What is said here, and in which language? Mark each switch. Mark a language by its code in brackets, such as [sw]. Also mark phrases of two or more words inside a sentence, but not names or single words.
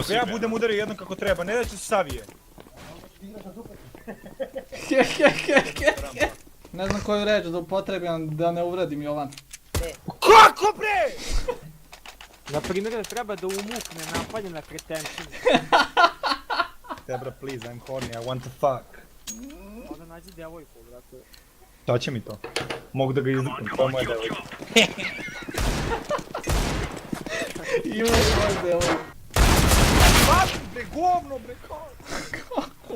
[sr] Ako ja budem udario jednom kako treba, ne da će se savije. Ne znam koju reč da upotrebim da ne uvredim Jovan. Kako bre? Na primjer da treba da umukne napaljena kretenčina. Debra, [en] please, I'm horny, I want to fuck. [sr] Onda nađi djevojku, brate. Šta će mi to? Mogu da ga izliknem, to je moja devojka. Ima svoj delo. Pazi bre, govno bre, kao...